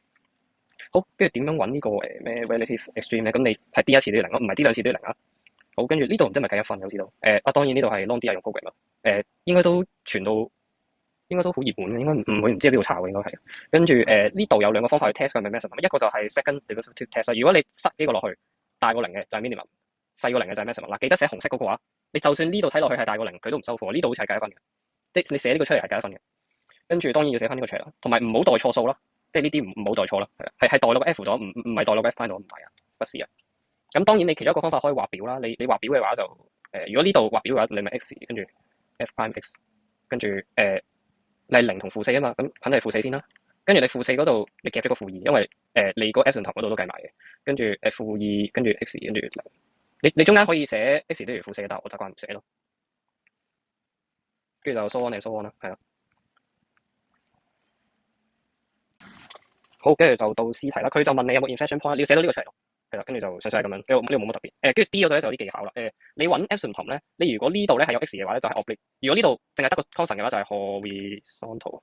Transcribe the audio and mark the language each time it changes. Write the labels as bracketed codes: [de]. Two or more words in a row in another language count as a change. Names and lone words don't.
[yue] 好，跟住點樣揾呢個咩 [en] relative extreme [yue] 咧？咁你係 D 一次都要零咯，唔係 D 兩次都要零啊。好，跟住呢度唔知係咪計一分嘅，好似都當然呢度係 [en] long D [yue] 係用 program 啦。應該都傳到應該都好熱門嘅，應該唔會唔知喺邊度查嘅應該係。跟住呢度有兩個方法去 test 佢係咪 maximum，一個就係 [en] second derivative test。 [yue] 如果你塞呢個落去大過零嘅就係 minimum，細過零嘅就係 maximum。嗱，記得寫紅色嗰個話，你就算呢度睇落去係大過零，佢都唔收貨。呢度好似係計一分嘅，即係你寫呢個出嚟係計一分嘅。跟住當然要寫翻呢個出嚟啦，同埋唔好代錯數啦，即係呢啲唔好代錯啦，係代落個 F 咗，唔係代落個 F 翻到唔係啊，不是啊。咁當然你其中一個方法可以畫表啦，你畫表嘅話就如果呢度畫表嘅話，你咪 x 跟住 [en] f prime x， [yue] 跟住你係零同負四啊嘛，咁肯定係負四先啦。跟住你負四嗰度你夾咗個負二，因為你個 asymptom 嗰度都計埋嘅。跟住負二，跟住 x， 跟住零。你中間可以寫 x 等於負四嘅，但係我習慣唔寫咯。跟住就 [en] so on and so on [yue] 啦，係啦。好，跟住就到 C 題啦。佢就問你有冇 inflection point，你要寫到呢個出嚟咯。係啦，跟住就詳細係咁樣。呢個冇乜特別。跟住 D 嗰度咧就有啲技巧啦。你揾 asymptom 咧，你如果呢度咧係有 x 嘅話咧，就係 oblique。如果呢度淨係得個 constant 嘅話，就係 horizontal。